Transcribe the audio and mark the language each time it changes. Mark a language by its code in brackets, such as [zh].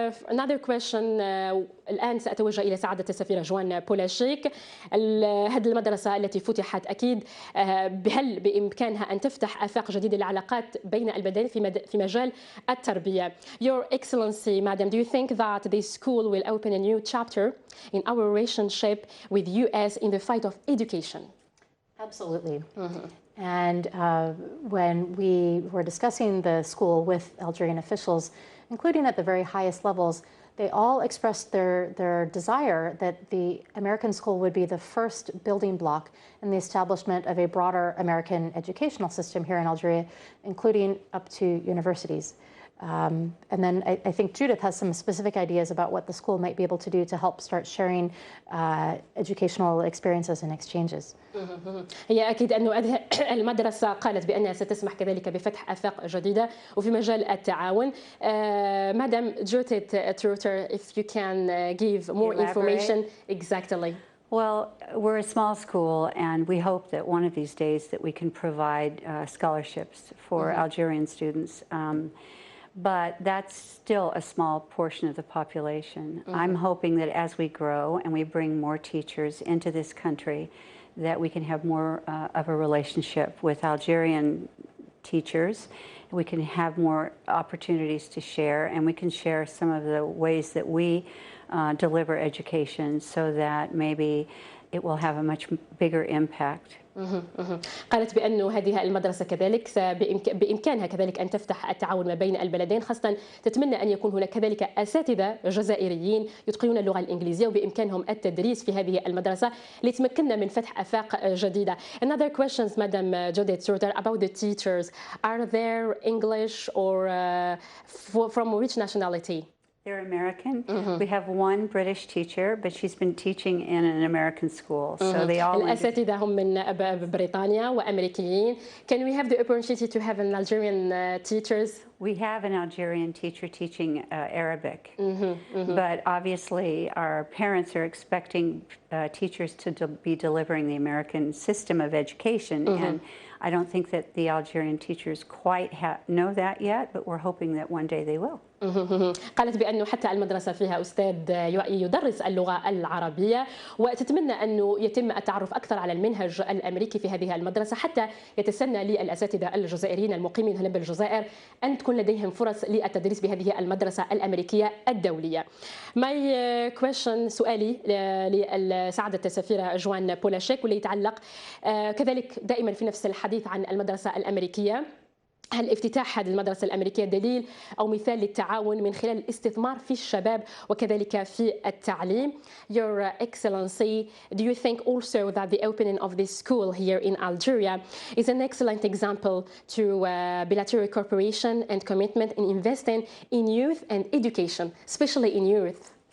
[en] Another question [ar] الآن سأتوجه إلى سعادة السفيرة جوان بولاشيك. هذه المدرسة التي فتحت أكيد هل بإمكانها أن تفتح آفاق جديدة للعلاقات بين البلدين في مجال التربية؟ [en] Your Excellency, Madam, do you think that this school will open a new chapter in our relationship with US in the fight of education? Absolutely. And when we were discussing the school with Algerian officials, including at the very highest levels, they all expressed their desire that the American school would be the first building block in the establishment of a broader American educational system here in Algeria, including up to universities. And then I think Judith has some specific ideas about what the school might be able to do to help start sharing educational experiences and exchanges. [ar] هي أكيد أنه المدرسة قالت بأنها ستسمح كذلك بفتح آفاق جديدة وفي مجال التعاون. [en] Madam Judith Truter, if you can give more information. Exactly. Well, we're a small school, and we hope that one of these days that we can provide scholarships for Algerian students. But that's still a small portion of the population. I'm hoping that as we grow and we bring more teachers into this country, that we can have more of a relationship with Algerian teachers. We can have more opportunities to share, and we can share some of the ways that we deliver education so that maybe it will have a much bigger impact. [ar] قالت بأنه هذه المدرسة كذلك بإمكانها كذلك أن تفتح التعاون ما بين البلدين، خاصة تتمنى أن يكون هناك كذلك أساتذة جزائريين يتقنون اللغة الإنجليزية وبإمكانهم التدريس في هذه المدرسة لتمكننا من فتح آفاق جديدة. [en] Another questions, Madam Judith Truter, about the teachers. Are there English or from which nationality? They're American. We have one British teacher, but she's been teaching in an American school. So they all [ar] الأساتذة هم من بريطانيا وأمريكيين. [en] Can we have the opportunity to have an Algerian teachers? We have an Algerian teacher teaching Arabic, but obviously our parents are expecting teachers to be delivering the American system of education, and I don't think that the Algerian teachers quite know that yet, but we're hoping that one day they will. [ar] قالت بأنه حتى المدرسة فيها أستاذ يدرس اللغة العربية، وتتمنى أنه يتم التعرف أكثر على المنهج الأمريكي في هذه المدرسة حتى يتسنى للأساتذة الجزائريين المقيمين هنا بالجزائر أن تكون لديهم فرص للتدريس بهذه المدرسة الأمريكية الدولية. [en] My question [ar] سؤالي لسعادة السفيرة جوان بولاشيك واللي يتعلق كذلك دائما في نفس الحديث عن المدرسة الأمريكية. هل افتتاح هذه المدرسة الأمريكية دليل أو مثال للتعاون من خلال الاستثمار في الشباب وكذلك في التعليم؟ [en] Your Excellency, do you think also that the opening of this school here in Algeria is an excellent example to bilateral cooperation and commitment in investing in youth and education, especially in youth?